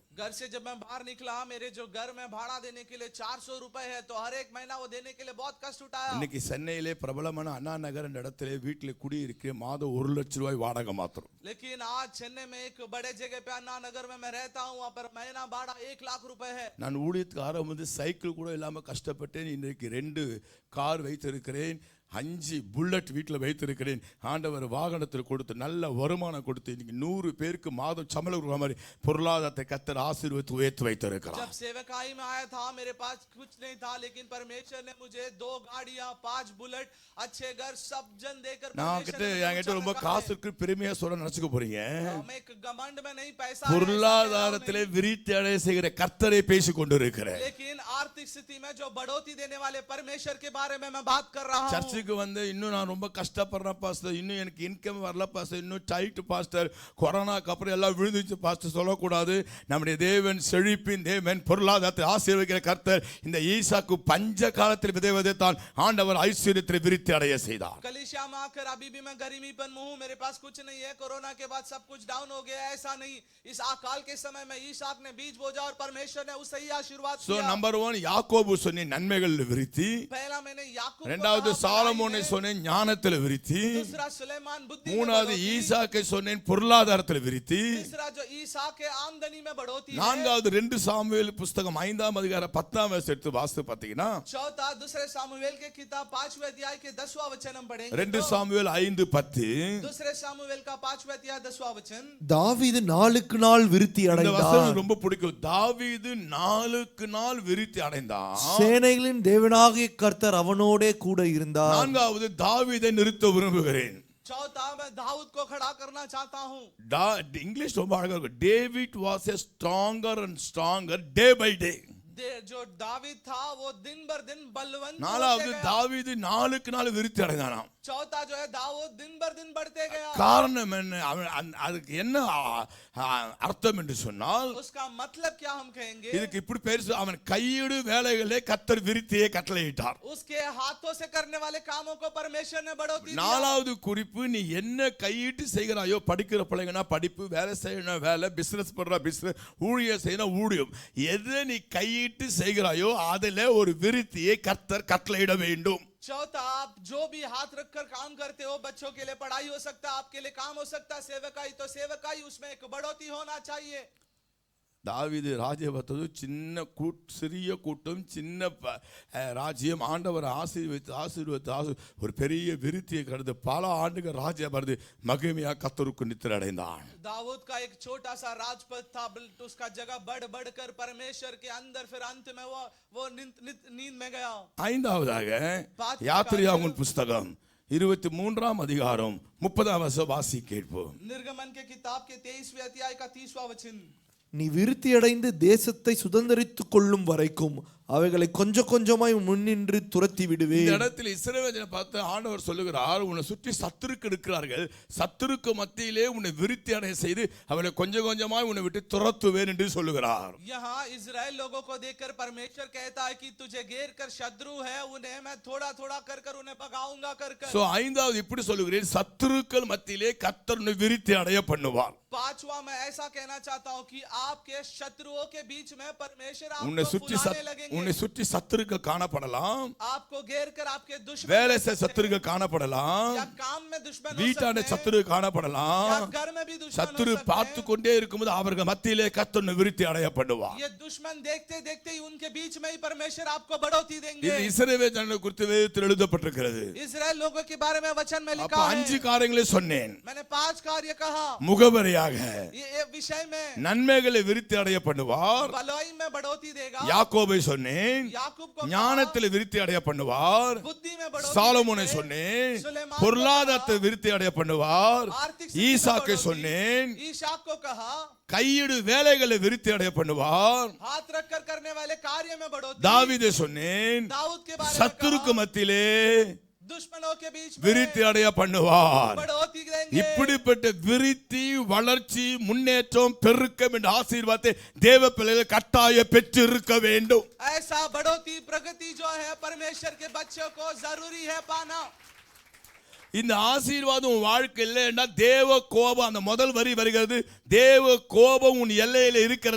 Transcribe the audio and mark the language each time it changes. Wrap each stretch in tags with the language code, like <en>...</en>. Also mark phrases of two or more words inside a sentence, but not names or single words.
<hi>घर से जब मैं बाहर निकला, मेरे जो घर में भाड़ा देने के लिए 400 रुपए है, तो हर एक महीना वो देने के लिए बहुत कष्ट उठाया।</hi> <ta>இன்னைக்கு சென்னையிலே பிரபலமான அண்ணா நகர் என்ற இடத்திலே வீட்டில் குடியிருக்க மாதம் 1 லட்சம் ரூபாய் வாடகை மாத்திரம்.</ta> <hi>लेकिन आज चेन्नई में एक बड़े जगह पे अन्ना नगर में मैं रहता हूँ, वहाँ पर महीना भाड़ा 1 लाख रुपए है।</hi> <ta>நான் ஊழியத்துக்கு ஆரம்பித்து சைக்கிள் கூட இல்லாமல் கஷ்டப்பட்டேன். இன்றைக்கு 2 கார் வைத்திருக்கிறேன், 5 புல்லட் வீட்டில் வைத்திருக்கிறேன். ஆண்டவர் வாகனத்தில் கொடுத்து நல்ல வருமானம் கொடுத்து இன்னைக்கு 100 பேருக்கு மாதம் சம்பளம் கொடுக்குற மாதிரி பொருளாதாரத்தை கர்த்தர் ஆசீர்வதித்து உயர்த்தி வைத்திருக்கிறார்.</ta> <hi>जब सेवकाई में आया था, मेरे पास कुछ नहीं था, लेकिन परमेश्वर ने मुझे 2 गाड़ियां, 5 बुलेट, अच्छे घर, सब जन देकर</hi> <ta>நான் கிட்ட என்கிட்ட ரொம்ப காசு இருக்கு பெருமையா சொல்ல நினைச்சுக்க போறீங்க.</ta> <hi>मैं एक घमंड में नहीं, पैसा है,</hi> <ta>பொருளாதாரத்திலே விருத்தி அடைய செய்கிற கர்த்தரை பேசிக் கொண்டிருக்கிறேன்.</ta> <hi>लेकिन आर्थिक स्थिति में जो बढ़ोतरी देने वाले परमेश्वर के बारे में मैं बात कर रहा हूँ।</hi> <ta>சர்ச்சுக்கு வந்து இன்னும் நான் ரொம்ப கஷ்டப்படுறேன் பாஸ்டர், இன்னும் எனக்கு இன்கம் வரல பாஸ்டர், இன்னும் டைட் பாஸ்டர், கொரோனாக்கு அப்புறம் எல்லாம் விழுந்துச்சு பாஸ்டர் சொல்லக்கூடாது. நம்முடைய தேவன் செழிப்பின் தேவன், பொருளாதாரத்தை ஆசீர்வதிக்கிற கர்த்தர். இந்த ஈசாக்கு பஞ்ச காலத்தில் விதை விதைத்தான், ஆண்டவர் ஐஸ்வர்யத்தில் விருத்தி அடைய செய்தார்.</ta> <hi>कलीसिया में आकर अभी भी मैं गरीबीपन में हूँ, मेरे पास कुछ नहीं है, कोरोना के बाद सब कुछ डाउन हो गया, ऐसा नहीं। इस अकाल के समय में ईसाक ने बीज बोजा और परमेश्वर ने उसे ही आशीर्वाद</hi> <ta>சோ</ta> <hi>दिया।</hi> <ta>நம்பர் 1 யாக்கோபு சொன்ன நன்மைகள் விருத்தி,</ta> <hi>पहला मैंने याकूब को</hi> <ta>இரண்டாவது</ta> <hi>कहा,</hi> <ta>சாலமோனை சொன்னேன் ஞானத்தில் விருத்தி,</ta> <hi>दूसरा सुलेमान बुद्धि में</hi> <ta>மூணாவது</ta> <hi>बढ़ोतरी,</hi> <ta>ஈசாக்கை சொன்னேன் பொருளாதாரத்தில் விருத்தி,</ta> <hi>तीसरा जो ईसाक के आमदनी में बढ़ोतरी है,</hi> <ta>நான்காவது 2 சாமுவேல் புஸ்தகம் 5ஆம் அதிகாரம் 10ஆம் வசனம் எடுத்து வாசித்து பார்த்தீங்கன்னா</ta> <hi>चौथा दूसरे सामुएल के किताब 5वें अध्याय के 10वां वचन हम पढ़ेंगे।</hi> <ta>2 சாமுவேல் 5:10.</ta> <hi>दूसरे सामुएल का 5वें अध्याय 10वां वचन।</hi> <ta>தாவீது நாளுக்கு நாள் விருத்தி இந்த அடைந்தான், வசனம் ரொம்ப பிடிக்கும். தாவீது நாளுக்கு நாள் விருத்தி அடைந்தான். சேனைகளின் தேவனாகிய கர்த்தர் அவனோடே கூட இருந்தார். நான்காவது தாவீதை நிறுத்த விரும்புகிறேன்.</ta> <hi>चौथा मैं दाऊद को खड़ा करना चाहता हूँ।</hi> <ta>இங்கிலீஷ் ரொம்ப அழகா இருக்கும்.</ta> <en>David was a stronger and stronger day by day.</en> <hi>जो दावीद था वो दिन बर दिन बलवंत</hi> <ta>நாலாவது</ta> <hi>होते गया।</hi> <ta>தாவீது நாளுக்கு நாள் விருத்தி அடைந்தானாம்.</ta> <hi>चौथा जो है दाऊद दिन बर दिन बढ़ते गया।</hi> <ta>காரணம் என்ன? அதுக்கு என்ன அர்த்தம் என்று சொன்னால்,</ta> <hi>उसका मतलब क्या हम कहेंगे?</hi> <ta>இதுக்கு இப்படி பேர் அவன் கையிடு வேலைகளே கர்த்தர் விருத்தியை கட்டளையிட்டார்.</ta> <hi>उसके हाथों से करने वाले कामों को परमेश्वर ने बढ़ोतरी दिया।</hi> <ta>நாலாவது குறிப்பு, நீ என்ன கையிட்டு செய்கிறாயோ, படிக்கிற பிள்ளைங்கன்னா படிப்பு, வேலை செய்யணும் வேலை, பிசினஸ் பண்ற பிசினஸ், ஊழியம் செய்யணும் ஊழியம், எதை நீ கையிட்டு செய்கிறாயோ அதிலே ஒரு விருத்தியை கர்த்தர் கட்டளையிட வேண்டும்.</ta> <hi>चौथा, आप जो भी हाथ रखकर काम करते हो, बच्चों के लिए पढ़ाई हो सकता है, आपके लिए काम हो सकता है, सेवकाई, तो सेवकाई उसमें एक बढ़ोतरी होना चाहिए।</hi> <ta>தாவீது ராஜ்யம் பார்த்தது சின்ன சிறிய கூட்டம், சின்ன ராஜ்யம். ஆண்டவர் ஆசீர்வதித்து ஒரு பெரிய விருத்தியை கடந்து பல ஆண்டுகள் ராஜ்யம் வருது மகிமையா கர்த்தருக்கு நித்திரை அடைந்தான்.</ta> <hi>दाऊद का एक छोटा सा राजपद था, उसका जगह बढ़ कर परमेश्वर के अंदर, फिर अंत में वो नींद में गया।</hi> <ta>ஐந்தாவதாக யாத்திரையாகும் புஸ்தகம் 23ஆம் அதிகாரம் 30ஆம் வசனம் வாசி கேட்போம்.</ta> <hi>निर्गमन के किताब के 23वें अध्याय का 30वां वचन।</hi> <ta>நீ விருத்தியடைந்து தேசத்தை சுதந்தரித்துக் கொள்ளும் வரைக்கும் அவைகளை கொஞ்சம் கொஞ்சமாய் முன்னின்று துரத்தி இந்த விடுவேன். இடத்தில் இஸ்ரவேலை பார்த்து ஆண்டவர் சொல்லுகிறார், உன்னை சுற்றி சத்துருக்கு இருக்கிறார்கள், சத்துருக்கு மத்தியிலே உன்னை விருத்தி அடைய செய்து அவளை கொஞ்சம் கொஞ்சமாய் உன்னை விட்டு துரத்துவேன் என்று சொல்லுகிறார்.</ta> <hi>यहाँ इजराइल लोगों को देखकर परमेश्वर कहता है कि तुझे घेर कर शत्रु है, उन्हें मैं थोड़ा थोड़ा कर उन्हें भगाऊंगा कर।</hi> <ta>சோ ஐந்தாவது இப்படி சொல்லுகிறேன், சத்துருக்கள் மத்தியிலே கர்த்தர் உன்னை விருத்தி அடைய பண்ணுவார்.</ta> <hi>पांचवा मैं ऐसा कहना चाहता हूँ कि आपके शत्रुओं के बीच में परमेश्वर</hi> <ta>உன்னை</ta> <hi>आपको</hi> <ta>சுற்றி</ta> <hi>फुलाने लगेंगे।</hi> <ta>உன்னை சுற்றி சத்துருக்கள் காணப்படலாம்,</ta> <hi>आपको घेर कर आपके दुश्मन</hi> <ta>வேலை</ta> <hi>बन</hi> <ta>செய்ய</ta> <hi>सकते</hi> <ta>சத்துருக்கள் காணப்படலாம்,</ta> <hi>हैं, या काम में दुश्मन हो</hi> <ta>வீட்டான</ta> <hi>सकते हैं,</hi> <ta>சத்துரு</ta> <hi>या</hi> <ta>காணப்படலாம்.</ta> <hi>घर में भी दुश्मन हो</hi> <ta>சத்துரு</ta> <hi>सकते</hi> <ta>பார்த்து</ta> <hi>हैं।</hi> <ta>கொண்டே இருக்கும்போது அவர்கள் மத்தியிலே கர்த்தர் உன்னை விருத்தி அடைய பண்ணுவார்.</ta> <hi>ये दुश्मन देखते देखते ही उनके बीच में ही परमेश्वर आपको बढ़ोतरी देंगे।</hi> <ta>இது இஸ்ரவேல் ஜனங்களை குறித்து வேதத்தில் எழுதப்பட்டிருக்கிறது.</ta> <hi>इजराइल लोगों के बारे में वचन में</hi> <ta>அப்ப</ta> <hi>लिखा</hi> <ta>5</ta> <hi>है।</hi> <ta>காரியங்களை சொன்னேன்.</ta> <hi>मैंने 5 कार्य कहा।</hi> <ta>முகவரியாக</ta> <hi>ये विषय में</hi> <ta>நன்மைகளை விருத்தி அடைய பண்ணுவார்.</ta> <hi>भलाई में बढ़ोतरी देगा।</hi> <ta>யாக்கோபை சொன்னேன்,</ta> <hi>याकूब को</hi> <ta>ஞானத்தில் விருத்தி அடைய பண்ணுவார்.</ta> <hi>बुद्धि में बढ़ोतरी</hi> <ta>சாலமோனை</ta> <hi>देंगे।</hi> <ta>சொன்னேன்,</ta> <hi>सुलेमान</hi> <ta>பொருளாதாரத்தை விருத்தி அடைய பண்ணுவார்.</ta> <hi>आर्थिक स्थिति में</hi> <ta>ஈசாக்கை</ta> <hi>बढ़ोतरी।</hi> <ta>சொன்னேன்,</ta> <hi>ईशाक को कहा</hi> <ta>கையிடு வேலைகளை விருத்தி அடைய பண்ணுவார்.</ta> <hi>हाथ रखकर करने वाले कार्य में बढ़ोतरी।</hi> <ta>தாவீதை சொன்னேன்,</ta> <hi>दाऊद के बारे में</hi> <ta>சத்துருக்கு</ta> <hi>कहा,</hi> <ta>மத்தியிலே</ta> <hi>दुश्मनों के बीच में</hi> <ta>விருத்தி அடைய பண்ணுவார்.</ta> <hi>बढ़ोतरी देंगे।</hi> <ta>இப்படிப்பட்ட விருத்தி, வளர்ச்சி, முன்னேற்றம், பெருக்கம் என்ற ஆசீர்வாதத்தை தேவ பிள்ளைகள் கட்டாய பெற்று இருக்க வேண்டும்.</ta> <hi>ऐसा बढ़ोतरी प्रगति जो है परमेश्वर के बच्चों को जरूरी है पाना।</hi> <ta>இந்த ஆசீர்வாதம் உன் வாழ்க்கையில் இல்லைன்னா தேவ கோபம், அந்த முதல் வரி வருகிறது, தேவ கோபம் உன் எல்லையில் இருக்கிறது.</ta>